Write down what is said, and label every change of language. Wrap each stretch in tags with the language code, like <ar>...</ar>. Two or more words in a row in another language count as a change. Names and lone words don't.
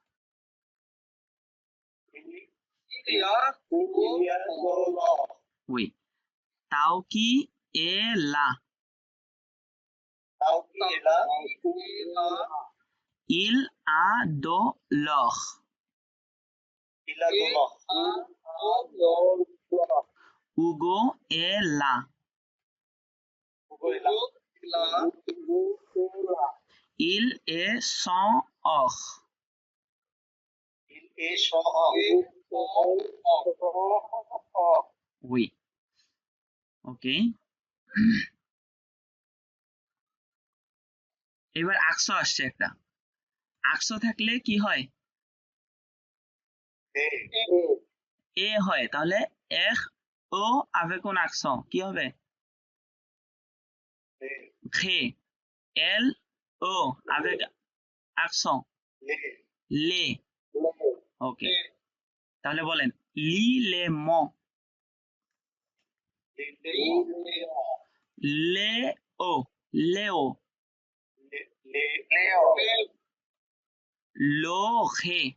<fr>oui Tauki est là il a de l'or Hugo est là il est sans or</fr> <bn>oui ওকে, এবার আকসো আসছে একটা। আকসো থাকলে কি হয়? এ হয়, তাহলে এখ ও</bn> <fr>avec un accent</fr> <bn>কি হবে? খে। এল ও</bn> <fr>avec accent</fr> <bn>লে। ওকে, তাহলে বলেন লি লে ম। লে ও, লেও। লো খে।</bn>